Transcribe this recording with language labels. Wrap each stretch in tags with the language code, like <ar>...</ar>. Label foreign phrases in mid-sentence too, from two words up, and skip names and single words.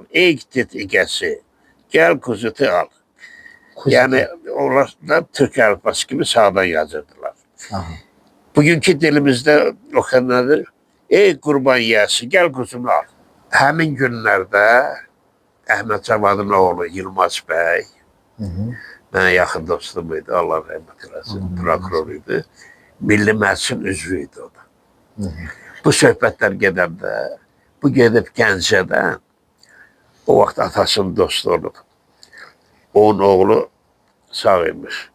<tr>Ek, tit, egesi, gel, kuzutu al. Yani onlar da Türk alfabası gibi sağdan yazırdılar. Aha. Bugünkü dilimizde okunandır. Ey kurban yiyesi gel kuzunu al.</tr> <az>Həmin günlerde Ahmet Cavad'ın oğlu Yılmaz Bey, mənə yaxın dostum idi, Allah rəhmət eləsin, prokuroruydu. Milli Məclisin üzvüydü o da. Bu söhbətlər gedəndə, bu gedib Gəncədən, o vaxt atasının dostu olub. Onun oğlu sağ imiş.</az>